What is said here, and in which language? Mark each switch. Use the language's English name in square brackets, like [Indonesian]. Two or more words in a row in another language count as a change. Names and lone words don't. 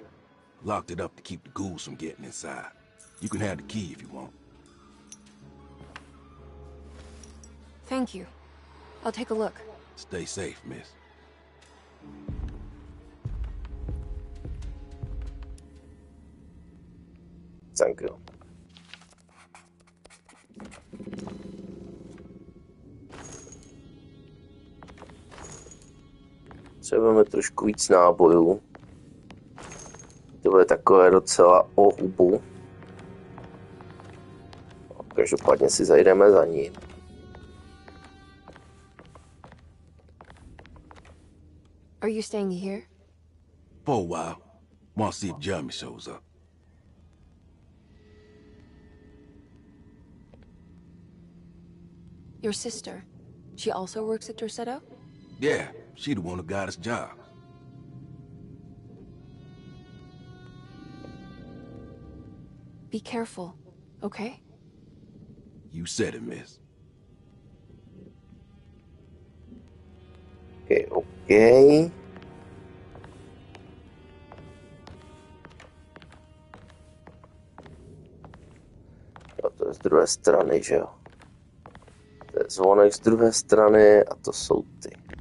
[English] Locked it up to keep the ghouls from getting inside. You can have the key if you want. Thank you. I'll take a look. Stay safe, miss. Thank you. [Czech] Potřebujeme trošku víc nábojů. To bude takové docela o hubu. Každopádně si zajdeme za ním. [English] Are you staying here? For a while. Want to see if Jeremy shows up. Your sister. She also works at Derceto? Yeah, she the one who got us jobs. Be careful, okay? You said it, miss. Okay. [Czech] A to je z druhé strany, že jo? To je zvonek z druhé strany a to jsou ty.